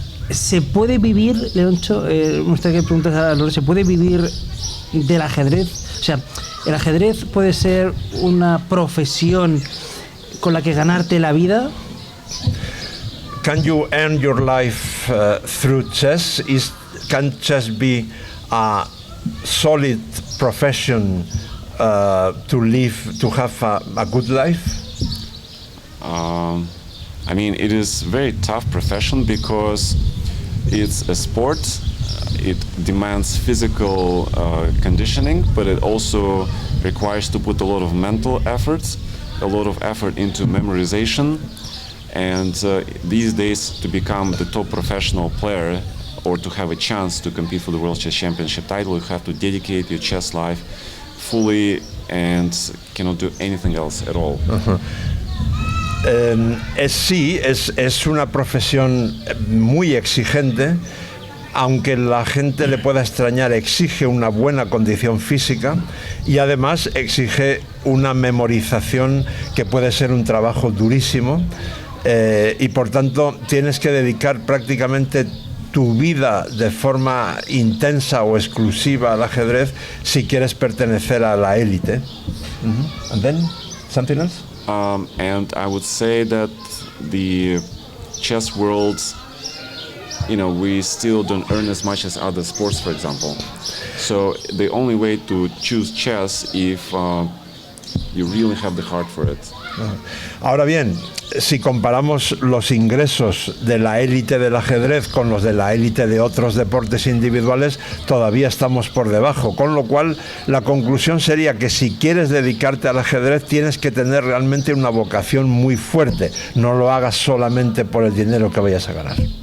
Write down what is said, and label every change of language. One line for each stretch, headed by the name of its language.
Spanish: ¿Se puede vivir, Leoncho? Me gustaría que preguntas a Lorenzo, ¿se puede vivir del ajedrez? O sea, ¿el ajedrez puede ser una profesión con la que ganarte la vida?
English: Can you earn your life through chess? Can chess be a solid profession to have a good life? I mean, it is a very tough profession because it's a sport. It demands physical conditioning, but it also requires to put a lot of mental efforts, a lot of effort into memorization. And these days, to become the top professional player or to have a chance to compete for the World Chess Championship title, you have to dedicate your chess life fully and cannot do anything else at all.
Spanish: Sí, es una profesión muy exigente. Aunque la gente le pueda extrañar, exige una buena condición física y además exige una memorización que puede ser un trabajo durísimo, y por tanto tienes que dedicar prácticamente tu vida de forma intensa o exclusiva al ajedrez si quieres pertenecer a la élite.
English: And then, something else? And I would say that the chess world, we still don't earn as much as other sports, for example. So the only way to choose chess if you really have the heart for it.
Spanish: Ahora bien, si comparamos los ingresos de la élite del ajedrez con los de la élite de otros deportes individuales, todavía estamos por debajo, con lo cual la conclusión sería que si quieres dedicarte al ajedrez tienes que tener realmente una vocación muy fuerte, no lo hagas solamente por el dinero que vayas a ganar.